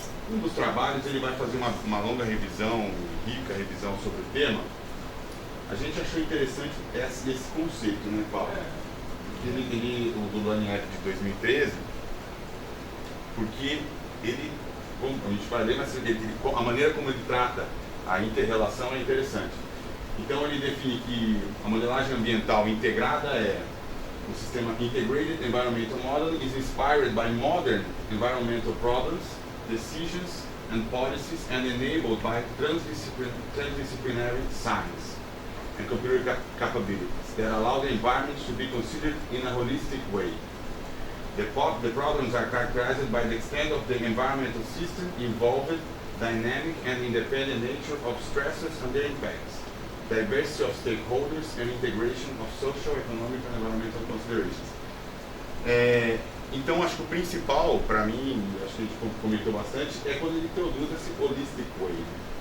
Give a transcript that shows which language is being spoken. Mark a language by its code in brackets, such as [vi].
[pt] Um dos trabalhos ele vai fazer uma longa revisão, rica revisão sobre o tema. A gente achou interessante esse conceito, né, Paulo? O do Lanier de 2013, porque ele, como a gente vai ler, mas a maneira como ele trata a inter-relação é interessante. Então ele define que a modelagem ambiental integrada o sistema [en] Integrated Environmental Modeling is inspired by modern environmental problems, decisions and policies and enabled by transdisciplinary science and computer capabilities that allow the environment to be considered in a holistic way. The problems are characterized by the extent of the environmental system involved, dynamic and independent nature of stresses and their impacts, diversity of stakeholders and integration of social, economic and environmental considerations. [pt] Então acho que o principal para mim, acho que a gente comentou bastante, é quando ele introduz esse holistic way, né?